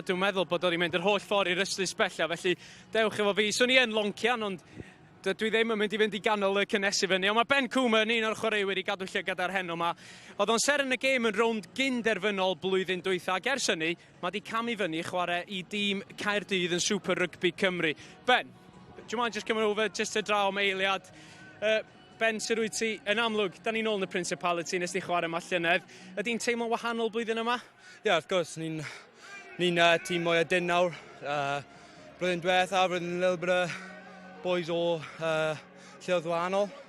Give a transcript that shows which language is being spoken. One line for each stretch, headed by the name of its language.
Welsh: Dwi'n meddwl bod o'n mynd yr holl ffordd i'r ystys bella, felly dewch efo fi. So ni yn loncian, ond dwi ddim yn mynd i fynd i ganol y cynnesu fyny. Ond mae Ben Cwmer, un o'r chwaraewyr i gadw llygad ar heno yma. Oedd o'n ser yn y gêm yn rownd gynderfynol blwyddyn dwytha. Ac ers hynny, mae di camu fyny chwarae i dîm Caerdydd yn Super Rugby Cymru.
English: Ben, do you mind just coming over just to draw
Welsh: am eiliad? Ben, sy'n rwy ti, yn amlwg, da ni'n ôl yn y Principality, nes di chwarae yma llynedd. Ydy'n teimlo'n wahanol blwyddyn yma? Ie, wrth gwrs, ni'n tîm mwy a dyn nawr. Blwyddyn diwetha, roedd yn
English: little bit of boys
Welsh: o lleoedd wahanol.